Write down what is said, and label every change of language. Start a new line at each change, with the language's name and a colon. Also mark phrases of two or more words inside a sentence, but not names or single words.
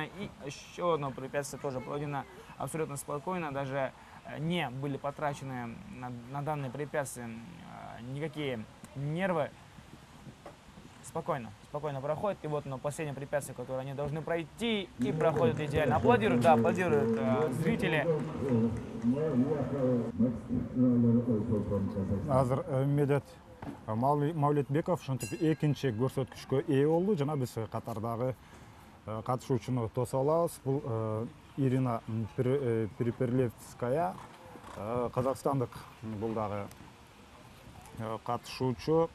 Russian: И еще одно препятствие тоже пройдено абсолютно спокойно. Даже не были потрачены на данное препятствие никакие нервы. Спокойно проходит. И вот оно, последнее препятствие, которое они должны пройти, и проходят идеально. Аплодируют, да, аплодируют зрители.
Kyrgyz: Азыр Медет Маулетбеков ушинтип экинчи көрсөткүчкө ээ болду. Жана биз катардагы катышуучуну тосуп алабыз. Бул Ирина Переперлевская, казакстандык, бул дагы катышуучу.